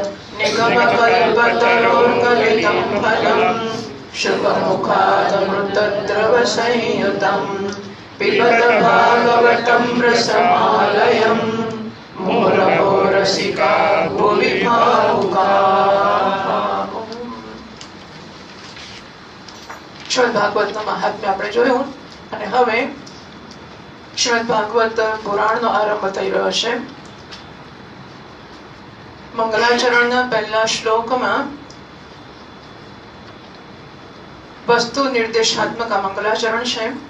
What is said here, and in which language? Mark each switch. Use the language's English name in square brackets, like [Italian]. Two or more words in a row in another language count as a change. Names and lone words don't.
[Sanskrit] निगमकल्पतरोर्गलितं फलं शुभमुखादमृतद्रवसंयुतं पिबत भागवतं रसमालयम्। मुहुरहो रसिका भुवि भावुकाः। [Gujarati] શ્રીમદ ભાગવતનું મહાત્મ્ય આપણે જોયું અને હવે શ્રીમદ ભાગવત પુરાણનો આરંભ થઈ રહ્યો છે. મંગલાચરણના પહેલા શ્લોકમાં વસ્તુ નિર્દેશાત્મક આ મંગલાચરણ છે.